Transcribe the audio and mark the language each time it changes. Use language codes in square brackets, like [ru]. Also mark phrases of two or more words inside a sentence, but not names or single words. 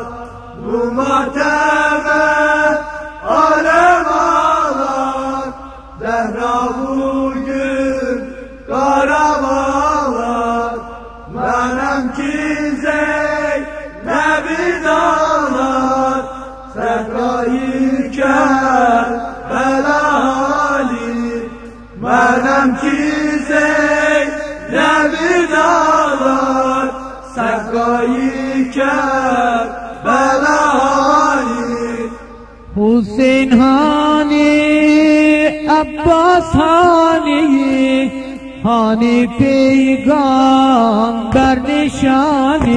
[tr] Bu mateme alem ağlar, Zehra bugün Qarabağlar. [az] Mənəm ki Zeynəb-i Dağlar, Səqqayı Kərbəla hani. Mənəm ki Zeynəb-i Dağlar, Səqqayı Kərbəla hani. [tr] Hüseyin hani, Abbas hani, hani peygamber nişani.